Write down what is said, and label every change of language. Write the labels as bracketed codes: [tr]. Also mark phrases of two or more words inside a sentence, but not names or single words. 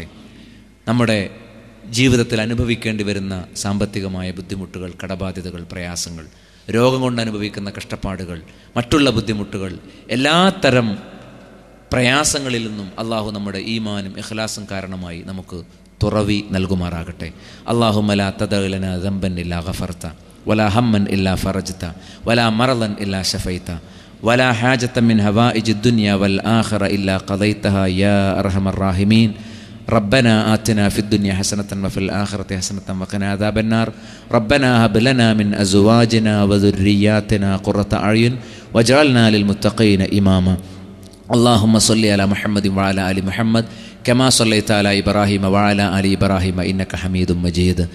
[ml] നമ്മുടെ ജീവിതത്തിൽ അനുഭവിക്കേണ്ടി വരുന്ന സാമ്പത്തികമായ ബുദ്ധിമുട്ടുകൾ, കടബാധ്യതകൾ, പ്രയാസങ്ങൾ, രോഗം കൊണ്ട് അനുഭവിക്കുന്ന കഷ്ടപ്പാടുകൾ, മറ്റുള്ള ബുദ്ധിമുട്ടുകൾ, എല്ലാത്തരം പ്രയാസങ്ങളിൽ നിന്നും അള്ളാഹു നമ്മുടെ ഈമാനും ഇഖ്ലാസും കാരണമായി നമുക്ക് തുറവി നൽകുമാറാകട്ടെ. [ar] اللهم لا تدع لنا ذنبا إلا غفرت ولا هما إلا فرجت ولا مرضا إلا شفيت ولا حاجة من حوائج الدنيا والآخرة إلا قضيتها يا أرحم الراحمين. ربنا آتنا في الدنيا حسنة وفي الآخرة حسنة وقنا عذاب النار. ربنا هب لنا من أزواجنا وذرياتنا قرة أعين واجعلنا للمتقين إماما. اللهم صل على محمد وعلى آل محمد كما صليت على إبراهيم وعلى آل إبراهيم إنك حميد مجيد.